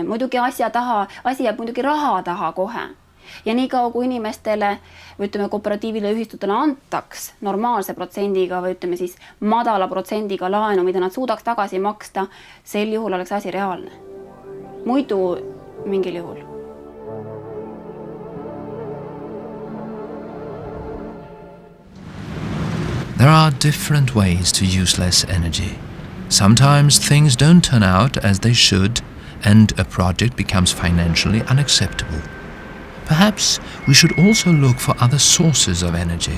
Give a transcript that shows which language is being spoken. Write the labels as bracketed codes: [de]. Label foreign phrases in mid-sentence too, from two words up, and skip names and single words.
[et] Muidugi asi jääb muidugi raha taha kohe. Ja nii kaua kui inimestele, ütleme kooperatiivile ühistutele antaks normaalse protsendiga või ütleme siis madala protsendiga laenu, mida nad suudaks tagasi maksta, sel juhul oleks asi reaalne. Muidu mingil juhul. [en] There are different ways to use less energy. Sometimes things don't turn out as they should, and a project becomes financially unacceptable. Perhaps we should also look for other sources of energy.